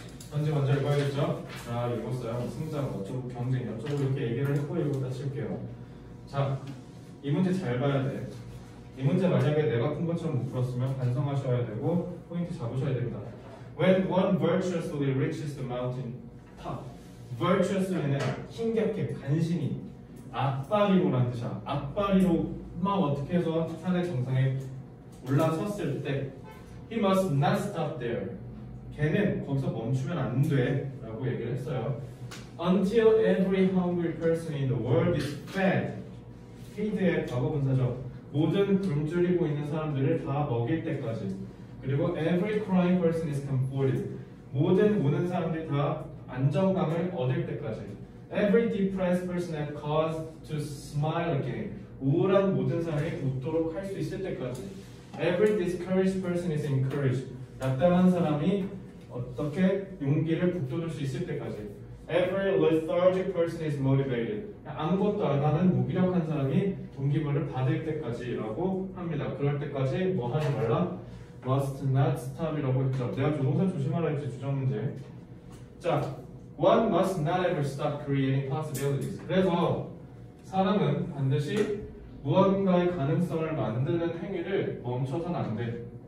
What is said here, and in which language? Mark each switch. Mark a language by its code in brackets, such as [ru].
[ko] 현재 먼저 읽어야겠죠? 자, 읽었어요. 승자가 어쩌고 경쟁이 어쩌고 이렇게 얘기를 했고 읽었다 칠게요. 자, 이 문제 잘 봐야 돼. 이 문제 만약에 내가 푼 것처럼 못 풀었으면 반성하셔야 되고 포인트 잡으셔야 됩니다. [en] When one virtuously reaches the mountain top. [ko] virtuously는 힘겹게 간신히 앞발이로라는 뜻이야. 앞발이로 막 어떻게 해서 산의 정상에 올라섰을 때 [en] He must not stop there. [ko] 걔는 거기서 멈추면 안 돼 라고 얘기를 했어요. [en] Until every hungry person in the world is fed. [ko] feed의 과거분사죠. 모든 굶주리고 있는 사람들을 다 먹일 때까지. [en] 그리고 every crying person is comforted. [ko] 모든 우는 사람들이 다 안정감을 얻을 때까지. [en] Every depressed person has cause to smile again. [ko] 우울한 모든 사람이 웃도록 할 수 있을 때까지. [en] Every discouraged person is encouraged. [ko] 낙담한 사람이 어떻게 용기를 북돋을 수 있을 때까지. [en] Every lethargic person is motivated. [ko] 아무것도 안 하는 무기력한 사람이 동기부여를 받을 때까지라고 합니다. 그럴 때까지 뭐 하지 말라? [en] Must not stop [ko] 이라고 했죠. 내가 조동사 조심하라 했지, 주정 문제. [en] 자, one must not ever stop creating possibilities. [ko] 그래서 사람은 반드시 무언가의 가능성을 만드는 행위를 멈춰서는 안 돼.